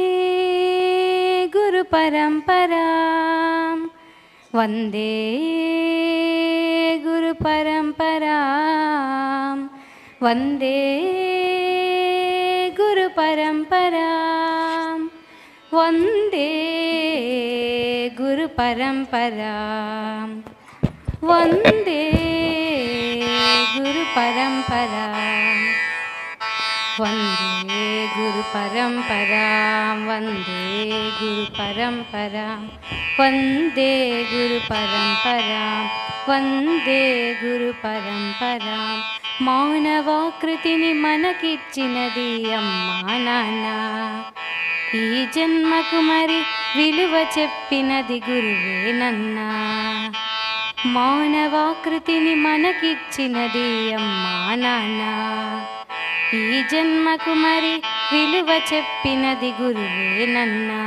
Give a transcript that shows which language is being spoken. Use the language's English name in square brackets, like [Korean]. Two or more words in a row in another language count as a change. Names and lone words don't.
[Sanskrit] गुरु परम्परम्, वन्दे गुरु परम्परम्, वन्दे गुरु परम्परम्, वन्दे गुरु परम्परम्, वन्दे गुरु परम्परम्, वन्दे गुरु परम्परम्, वन्दे गुरु परम्परम्, वन्दे गुरु परम्परम्, वन्दे गुरु परम्परम्. [Telugu] మానవాకృతిని మనకిచ్చినది అమ్మా నాన్న, ఈ జన్మకు మరి విలువ చెప్పినది గురువేనన్నా. మానవాకృతిని మనకిచ్చినది అమ్మా నాన్న, ఈ జన్మకు మరి విలువ చెప్పినది గురువేనన్నా.